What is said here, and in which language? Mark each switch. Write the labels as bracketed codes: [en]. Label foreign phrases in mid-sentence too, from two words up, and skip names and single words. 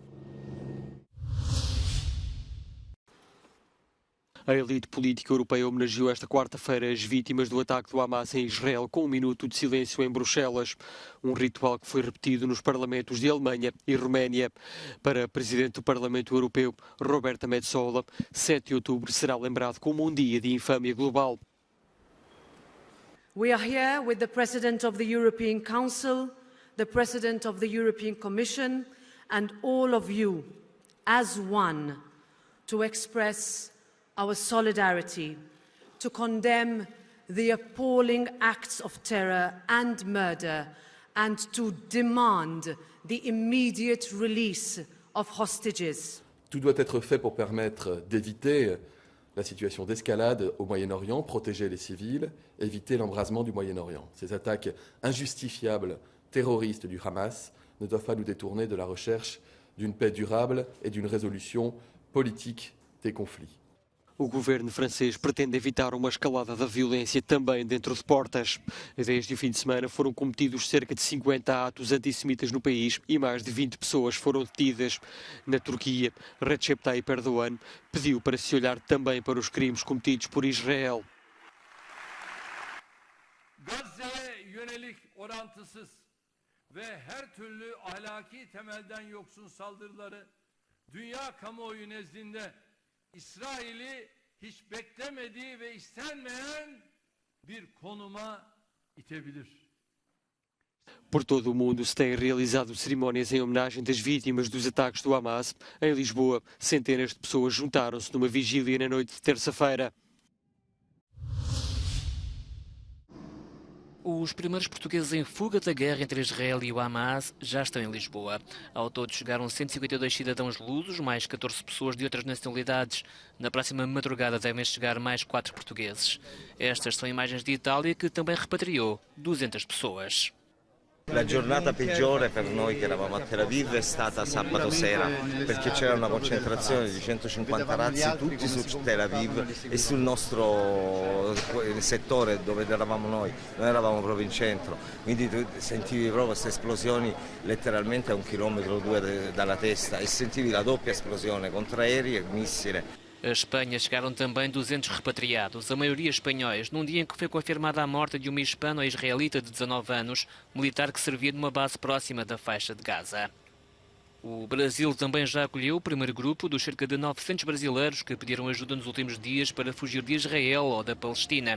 [pt] A elite política europeia homenageou esta quarta-feira as vítimas do ataque do Hamas em Israel com um minuto de silêncio em Bruxelas. Um ritual que foi repetido nos parlamentos de Alemanha e Roménia. Para a Presidente do Parlamento Europeu, Roberta Metsola, 7 de outubro será lembrado como um dia de infâmia global. [en] We are here with the President of the European Council, the President of the European Commission and all of you as one to express our solidarity, to condemn the appalling acts of terror and murder, and to demand the immediate release of hostages. [fr] Tout doit être fait pour permettre d'éviter la situation d'escalade au Moyen-Orient, protéger les civils, éviter l'embrasement du Moyen-Orient. Ces attaques injustifiables, terroristes du Hamas ne doivent pas nous détourner de la recherche d'une paix durable et d'une résolution politique des conflits. [pt] O governo francês pretende evitar uma escalada da violência também dentro de portas. Desde o fim de semana foram cometidos cerca de 50 atos antissemitas no país e mais de 20 pessoas foram detidas. Na Turquia, Recep Tayyip Erdogan pediu para se olhar também para os crimes cometidos por Israel. [tr] Gazze'ye yönelik orantısız ve her türlü ahlaki temelden yoksun saldırıları dünya kamuoyu nezdinde İsrail'i hiç beklemediği ve istenmeyen bir konuma itebilir. [pt] Por todo o mundo se têm realizado cerimónias em homenagem das vítimas dos ataques do Hamas. Em Lisboa, centenas de pessoas juntaram-se numa vigília na noite de terça-feira. Os primeiros portugueses em fuga da guerra entre Israel e o Hamas já estão em Lisboa. Ao todo chegaram 152 cidadãos lusos, mais 14 pessoas de outras nacionalidades. Na próxima madrugada devem chegar mais 4 portugueses. Estas são imagens de Itália, que também repatriou 200 pessoas. [it] La giornata peggiore per noi che eravamo a Tel Aviv è stata sabato sera, perché c'era una concentrazione di 150 razzi tutti su Tel Aviv e sul nostro settore dove eravamo noi eravamo proprio in centro, quindi tu sentivi proprio queste esplosioni letteralmente a 1,2 chilometri dalla testa e sentivi la doppia esplosione contra aerei e missile. [pt] A Espanha chegaram também 200 repatriados, a maioria espanhóis, num dia em que foi confirmada a morte de uma hispano-israelita de 19 anos, militar que servia numa base próxima da faixa de Gaza. O Brasil também já acolheu o primeiro grupo dos cerca de 900 brasileiros que pediram ajuda nos últimos dias para fugir de Israel ou da Palestina.